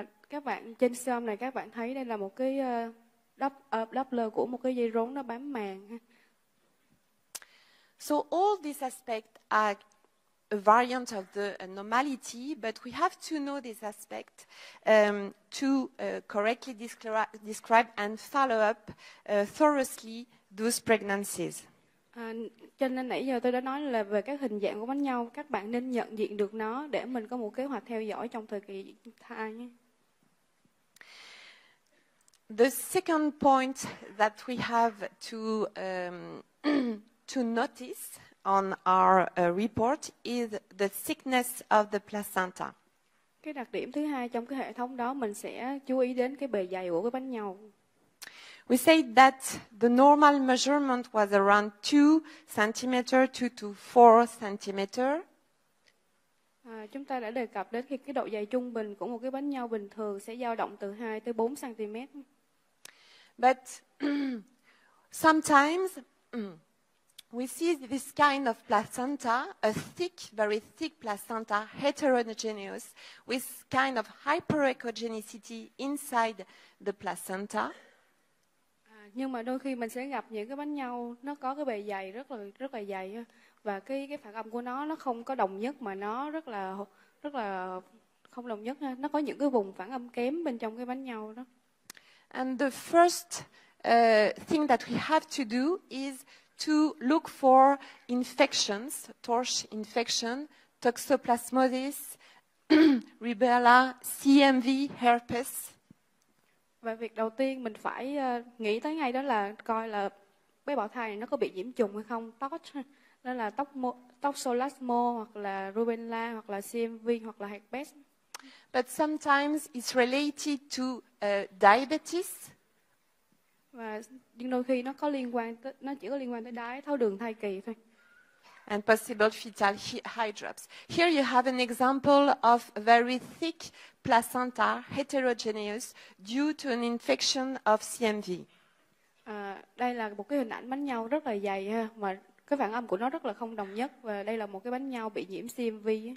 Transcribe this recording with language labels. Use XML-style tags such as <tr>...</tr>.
<vi>Các bạn trên xôm này các bạn thấy đây là một cái Doppler của một cái dây rốn nó bám màng.</vi> <en>So all these aspects are a variant of the normality, but we have to know this aspect to correctly describe and follow up thoroughly those pregnancies.</en> <vi>Cho nên nãy giờ tôi đã nói là về các hình dạng của bánh nhau, các bạn nên nhận diện được nó để mình có một kế hoạch theo dõi trong thời kỳ thai nhé.</vi> <en>The second point that we have to notice on our report is the thickness of the placenta.</en> <vi>Cái đặc điểm thứ hai trong cái hệ thống đó mình sẽ chú ý đến cái bề dày của cái bánh nhau.</vi> <en>We said that the normal measurement was around 2 cm, 2 to 4 cm.</en> <vi>Chúng ta đã đề cập đến cái độ dày trung bình của một cái bánh nhau bình thường sẽ dao động từ 2 tới 4 cm.</vi> <en>But sometimes we see this kind of placenta, a very thick placenta, heterogeneous, with kind of hyperechogenicity inside the placenta.</en> <vi>Nhưng mà đôi khi mình sẽ gặp những cái bánh nhau nó có cái bề dày rất là dày và cái phản âm của nó không có đồng nhất mà nó rất là không đồng nhất, nó có những cái vùng phản âm kém bên trong cái bánh nhau đó.</vi> <en>And the first thing that we have to do is to look for infections, torch infection, toxoplasmosis, rubella, CMV, herpes.</en> <vi>Và việc đầu tiên mình phải nghĩ tới ngay đó là coi là bé bào thai này nó có bị nhiễm trùng hay không, đó là toxoplasmo hoặc là rubella hoặc là CMV hoặc là herpes.</vi> <en>But sometimes it's related to diabetes.</en> <vi>Và nhưng đôi khi nó chỉ có liên quan tới đái tháo đường thai kỳ thôi.</vi> <en>And possible fetal hydrops. Here you have an example of a very thick placenta, heterogeneous, due to an infection of CMV.</en> <vi>Đây là một cái hình ảnh bánh nhau rất là dày ha, mà cái phản âm của nó rất là không đồng nhất và đây là một cái bánh nhau bị nhiễm CMV.</vi>